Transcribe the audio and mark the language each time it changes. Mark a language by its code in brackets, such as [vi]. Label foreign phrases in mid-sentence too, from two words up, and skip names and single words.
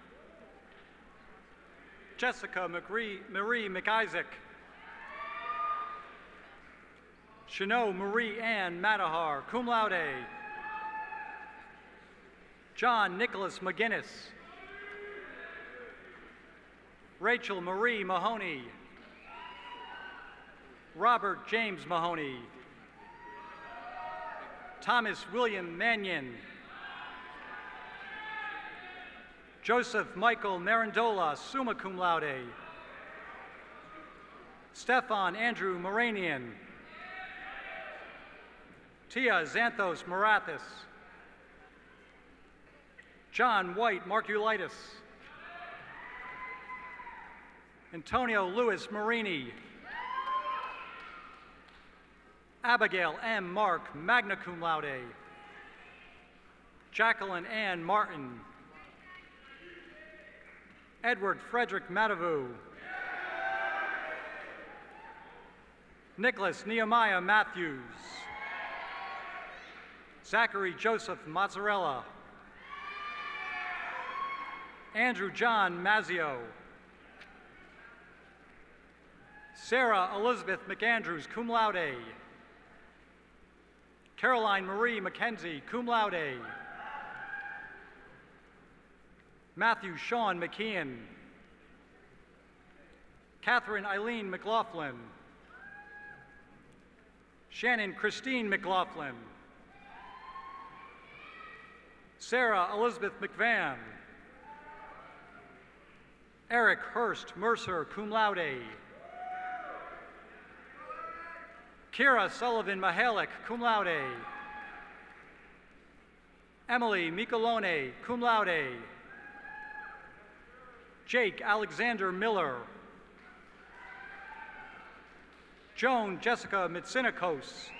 [en] Jessica Marie McIsaac. Shano Marie Ann Matahar, [la] cum laude. [en] John Nicholas McGinnis. Rachel Marie Mahoney. Robert James Mahoney. Thomas William Mannion. Joseph Michael Marandola, [la] summa cum laude. [en] Stefan Andrew Moranian. Tia Xanthos Marathis. John White Marculitis. Antonio Louis Marini. Abigail M. Mark, [la] magna cum laude. [en] Jacqueline Ann Martin. Edward Frederick Matavu. Nicholas Nehemiah Matthews. Zachary Joseph Mozzarella. Andrew John Mazzio. Sarah Elizabeth McAndrews, [la] cum laude. [en] Caroline Marie McKenzie, [la] cum laude. [en] Matthew Sean McKeon. Catherine Eileen McLaughlin. Shannon Christine McLaughlin. Sarah Elizabeth McVan. Eric Hurst Mercer, [la] cum laude. [en] Kira Sullivan Mahalik, [la] cum laude. [en] Emily Michelone, [la] cum laude. [en] Jake Alexander Miller. Joan Jessica Mitsinikos.